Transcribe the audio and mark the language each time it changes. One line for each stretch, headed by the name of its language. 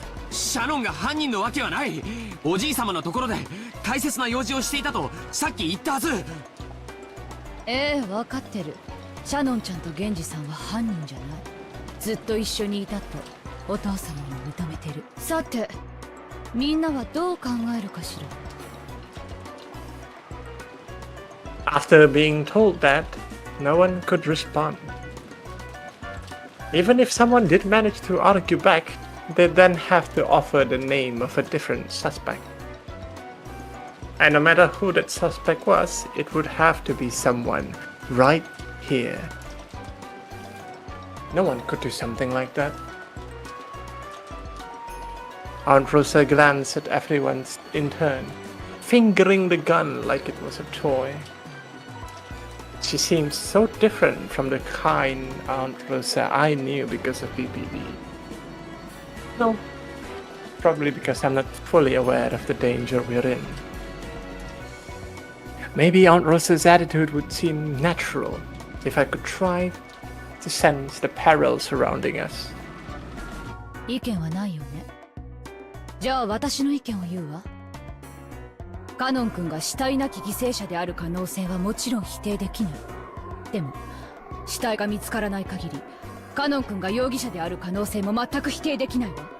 Japanese: シャノンが犯人のわけはない。おじい様のところで大切な用事をしていたとさっき言ったはず。分かってる。シャノンちゃんとゲンジさんは犯人じゃない。ずっと一緒にいたとお父様も認めてる。さてみんなはどう考えるかしら。
English: After being told that, no one could respond. Even if someone did manage to argue back, they'd then have to offer the name of a different suspect. And no matter who that suspect was, it would have to be someone right here. No one could do something like that. Aunt Rosa glanced at everyone in turn, fingering the gun like it was a toy. She seemed so different from the kind Aunt Rosa I knew because of BBB. No, probably because I'm not fully aware of the danger we're in. Maybe Aunt Rosa's attitude would seem natural if I could try to sense the peril surrounding us.
Japanese: 意見はないよね。じゃあ私の意見を言うわ。カノン君が死体なき犠牲者である可能性はもちろん否定できない。でも死体が見つからない限りカノン君が容疑者である可能性も全く否定できないわ。